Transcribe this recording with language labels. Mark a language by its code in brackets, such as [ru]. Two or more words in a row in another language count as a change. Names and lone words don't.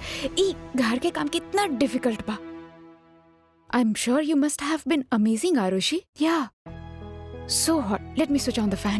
[bho] ई घर के काम कितना डिफिकल्ट बा। [en] I am sure you must have been amazing Arushi. Ya so hot. Let me switch on the fan.